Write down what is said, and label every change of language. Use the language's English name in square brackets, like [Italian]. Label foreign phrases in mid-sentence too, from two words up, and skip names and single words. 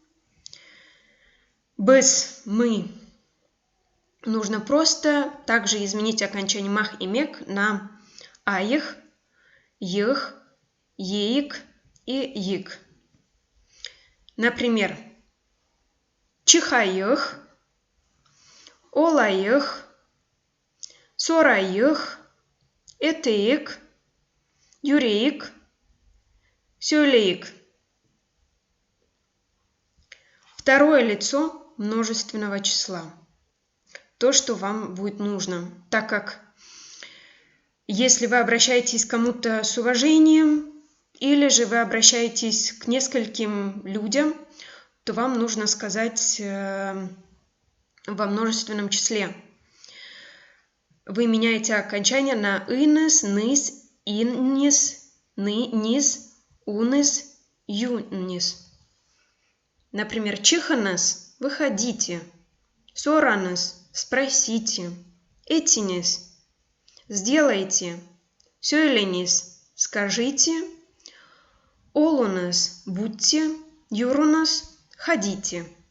[Russian] Без «мы» нужно просто также изменить окончание «мах» и «мек» на «аих», «их», «еик» и «ик». Например, [Crimean Tatar] чихаих, олаих, сораих, этеик, юреик, сюлеик. [Russian] Второе лицо множественного числа. То, что вам будет нужно, так как если вы обращаетесь к кому-то с уважением, или же вы обращаетесь к нескольким людям, то вам нужно сказать во множественном числе. Вы меняете окончание на инес, нис, иннис, нис, унис, юнис. Например, чиханес – выходите, соранес – спросите, этинес – сделайте, сёйленис – скажите, олунес – будьте, юрунес – ходите.